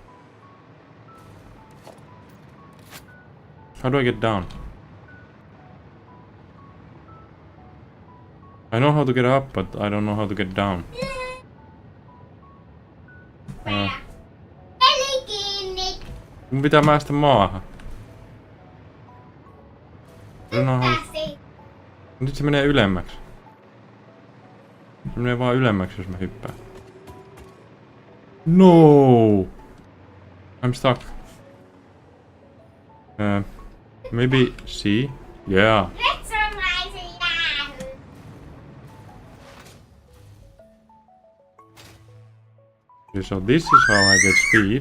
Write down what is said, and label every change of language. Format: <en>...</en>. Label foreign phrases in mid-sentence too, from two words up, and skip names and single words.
<en>How do I get down? I know how to get up, but I don't know how to get down.</en> <fi>Mun pitää päästä maahan.</fi> <en>I don't know how...</en> <fi>Nyt se menee ylemmäksi. Se menee vaan ylemmäksi, jos mä hyppään.</fi> <en>No! I'm stuck. Maybe C? Yeah. Okay, so this is how I get speed.</en>